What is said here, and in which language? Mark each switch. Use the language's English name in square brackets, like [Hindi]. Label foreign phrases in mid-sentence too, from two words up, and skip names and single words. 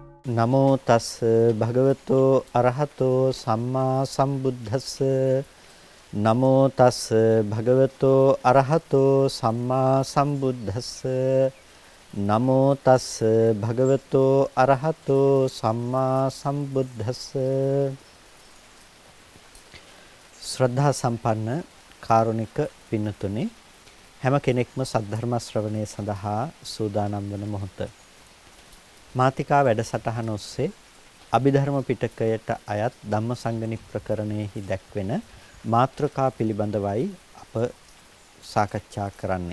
[Pali] නමෝ තස් භගවතෝ අරහතෝ සම්මා සම්බුද්දස්ස නමෝ තස් භගවතෝ අරහතෝ සම්මා සම්බුද්දස්ස නමෝ තස් භගවතෝ අරහතෝ සම්මා සම්බුද්දස්ස [Sinhala] ශ්‍රද්ධා සම්පන්න කාරුණික පින්නතුනි හැම කෙනෙක්ම සද්ධර්ම ශ්‍රවණය සඳහා සූදානම් වන මොහොත මාතිකා වැඩසටහන ඔස්සේ අභිධර්ම පිටකයට අයත් ධම්මසංගණි ප්‍රකරණයෙහි දැක්වෙන මාත්‍රකා පිළිබඳවයි අප සාකච්ඡා කරන්නේ.